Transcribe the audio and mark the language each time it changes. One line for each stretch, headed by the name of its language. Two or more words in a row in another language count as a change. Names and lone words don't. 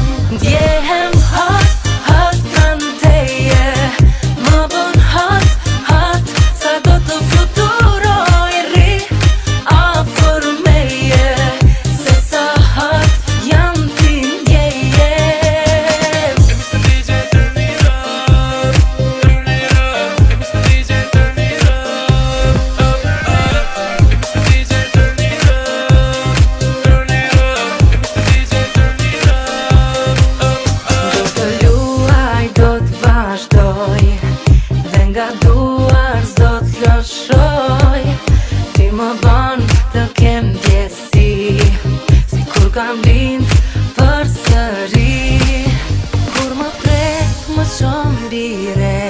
Albanian: Ndjehem hot, hot pranë teje, më bën hot, hot, sa do të fluturoj rri afër meje, se sa hot jam ti ndjeje.
English: Mr. DJ turn it up, turn it up. Mr. DJ turn it up, up, up. Mr. DJ turn it up, turn it up. Mr. DJ turn it up, up, up.
Albanian: Do të luaj, do të vazhdoj, dhe nga duar s'do të lëshoj. Ti më bën të kem ndjesi, si kur kam lind përsëri. Kur më prek më shumë lire,